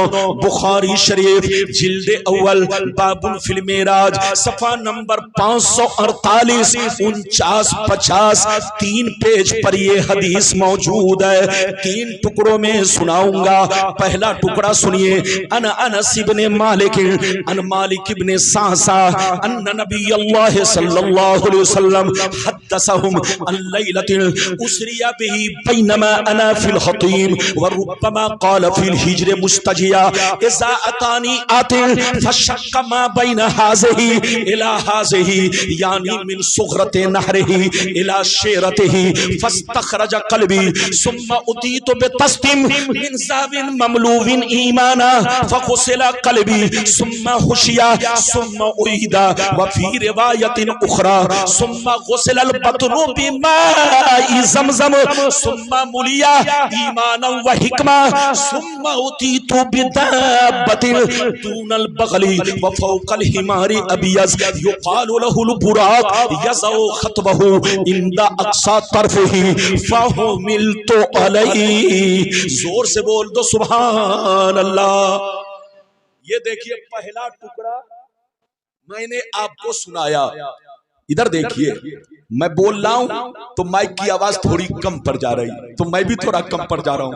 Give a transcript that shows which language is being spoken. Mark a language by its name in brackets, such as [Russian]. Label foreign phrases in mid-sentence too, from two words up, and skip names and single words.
[Hindi] बुखारी शरीफ जिल्द अव्वल [Arabic] باب في المعراج [Hindi] सफा नंबर 548, 49, 50, 3 पेज पर ये हदीस मौजूद है। 3 टुकड़ों में सुनाऊंगा। पहला टुकड़ा सुनिए। [Arabic] عن أنس بن مالك عن مالك بن صعصعة أن نبي الله صلى الله عليه وسلم حدثهم عن ليلة أسري به بينما أنا في الحطيم وربما قال في الحجر مستلقيا إذ أتاني آت فشق ما بين هذه إلى هذه يعني من ثغرة نحره إلى شعرته فاستخرج قلبي ثم أتيت بطست من ذهب مملوء إيمانا فغسل قلبي ثم حشي ثم أعيد وفي رواية أخرى ثم غسل البطن بماء زمزم ثم ملئ إيمانا وحكمة ثم أتيت بدابة دون البغل وفوق الحمار أبيض يقال له البراق يضع خطوه عند أقصى طرفه فحملت عليه. [Hindi] जोर से बोल दो [Arabic] سبحان الله. [Hindi] ये देखिए पहला टुकड़ा मैंने आपको सुनाया। इधर देखिए, मैं बोल रहा हूं तो माइक की आवाज थोड़ी कम पर जा रही, तो मैं भी थोड़ा कम पर जा रहा हूं।